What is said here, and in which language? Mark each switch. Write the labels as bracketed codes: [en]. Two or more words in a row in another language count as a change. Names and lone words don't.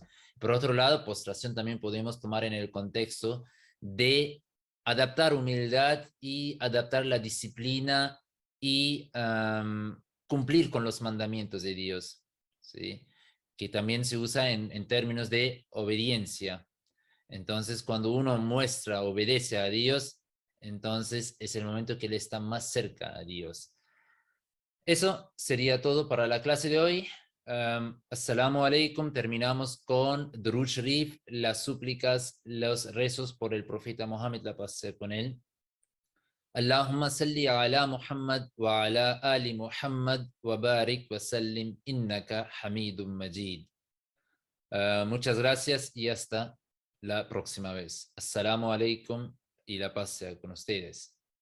[es] Por otro lado, postración también podemos tomar en el contexto de adaptar humildad y adaptar la disciplina y cumplir con los mandamientos de Dios, ¿sí? Que también se usa en términos de obediencia. Entonces, cuando uno muestra, obedece a Dios, entonces es el momento que él está más cerca a Dios. Eso sería todo para la clase de hoy. [ar] السلام عليكم. [es] Terminamos con Durud Sharif, las súplicas, los rezos por el profeta Mohammed, la paz sea con él. [ar] اللهم صل على محمد وعلى آل محمد وبارك وسلم إنك حميد مجيد. [es] Muchas gracias y hasta la próxima vez. [ar] السلام عليكم [es] y la paz sea con ustedes.